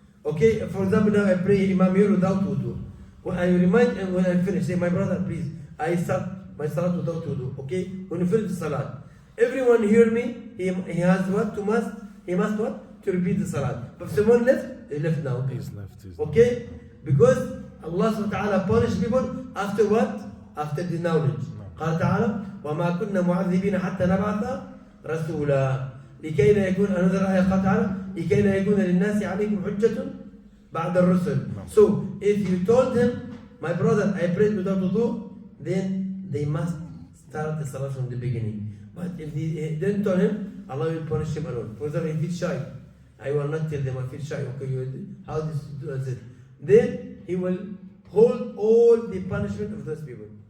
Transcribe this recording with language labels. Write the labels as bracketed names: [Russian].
[English] Okay, for example, now I pray imam here without wudu. When I remind him when I finish, say, my brother, please, I start my salat without wudu. Okay, when you finish the salat, everyone hear me. He has what to must. He must what to repeat the salat. But if someone left, he left now. He's left. Okay, because Allah subhanahu wa ta'ala punish people after what? After the knowledge. [Arabic] قال تعالى وما كنا معذبين حتى نبعث رسولا لكي لا يكون [English] another ayah [Arabic] قال تعالى لكي لا يكون للناس عليكم حجة بعد الرسل. [English] So if you told him, my brother, I prayed without wudu, then they must start the salah from the beginning. But if they didn't tell him, Allah will punish him alone. For example, he feels shy. I will not tell them I feel shy. Okay, how this does it? Then he will hold all the punishment of those people.